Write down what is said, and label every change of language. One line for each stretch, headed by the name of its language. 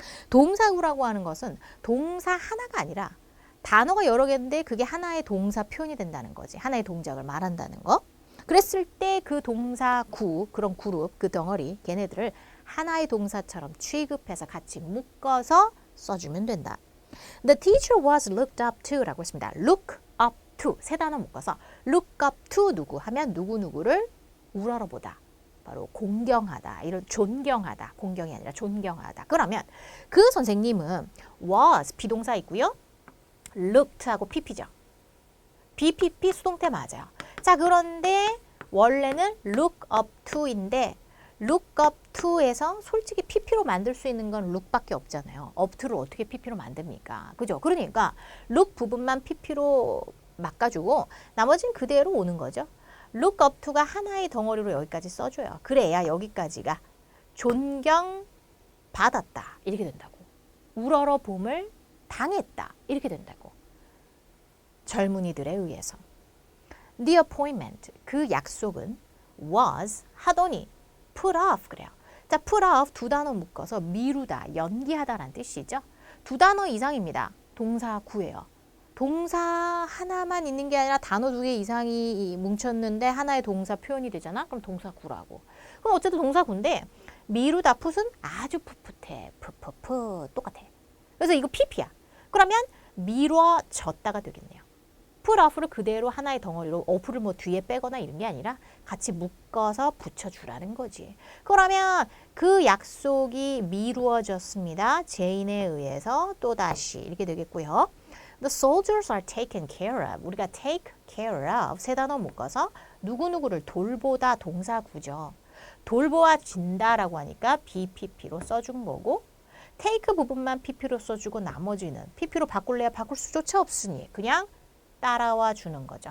Korean: 동사 구라고 하는 것은 동사 하나가 아니라 단어가 여러 개인데 그게 하나의 동사 표현이 된다는 거지. 하나의 동작을 말한다는 거. 그랬을 때 그 동사 구, 그런 그룹, 그 덩어리, 걔네들을 하나의 동사처럼 취급해서 같이 묶어서 써주면 된다.
English: The teacher was looked up to
Korean: 라고 했습니다. look up to, 세 단어 묶어서 look up to 누구 하면 누구누구를 우러러보다. 바로 공경하다, 이런 존경하다, 공경이 아니라 존경하다. 그러면 그 선생님은 was 비동사 있고요. looked하고 pp죠. BPP 수동태 맞아요. 자, 그런데 원래는 look up to인데 look up to에서 솔직히 pp로 만들 수 있는 건 look밖에 없잖아요. up to를 어떻게 pp로 만듭니까? 그죠? 그러니까 look 부분만 pp로 막아주고 나머지는 그대로 오는 거죠. look up to가 하나의 덩어리로 여기까지 써줘요. 그래야 여기까지가 존경받았다 이렇게 된다고. 우러러봄을 당했다 이렇게 된다고. 젊은이들에 의해서.
English: The appointment,
Korean: 그 약속은 was 하더니 put off 그래요. 자, put off 두 단어 묶어서 미루다, 연기하다라는 뜻이죠. 두 단어 이상입니다. 동사 구예요. 동사 하나만 있는 게 아니라 단어 두 개 이상이 뭉쳤는데 하나의 동사 표현이 되잖아. 그럼 동사 구라고. 그럼 어쨌든 동사 구인데 미루다 풋은 아주 풋풋해. 풋풋풋 똑같아. 그래서 이거 pp야. 그러면 미뤄졌다가 되겠네요. put off를 그대로 하나의 덩어리로 off를 뭐 뒤에 빼거나 이런 게 아니라 같이 묶어서 붙여주라는 거지. 그러면 그 약속이 미루어졌습니다. 제인에 의해서 또다시 이렇게 되겠고요.
English: The soldiers are taken care of.
Korean: 우리가 take care of 세 단어 묶어서 누구누구를 돌보다 동사구죠. 돌보아진다라고 하니까 BPP로 써준 거고 take 부분만 PP로 써주고 나머지는 PP로 바꿀래야 바꿀 수조차 없으니 그냥 따라와 주는 거죠.